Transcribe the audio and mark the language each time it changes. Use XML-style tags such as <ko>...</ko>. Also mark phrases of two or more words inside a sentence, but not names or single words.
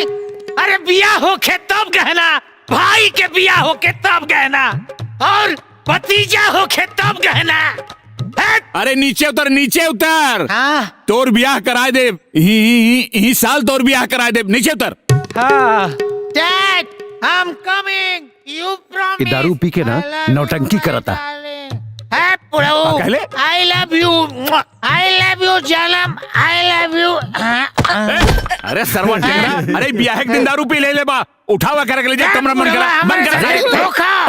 <bho>अरे बिया होके तब गहना, भाई के बिया होके तब गहना, और भतीजा होके तब गहना। अरे नीचे उतर नीचे उतर। हाँ तोर ब्याह कराए दे। ही साल तोर ब्याह कराए दे। नीचे उतर।</bho> <en>हाँ Dad I am coming, you promise।</en> <bho>ये दारू पी के ना नौटंकी करता। है कहले?</bho> <en>I love you जानम, I love you।</en> <bho>अरे सरवा टेंगरा, अरे ब्याह के दिन दारू पी ले बा। उठावा कर के ले जा कमरा बंद करा, बंद करा सारे।</bho>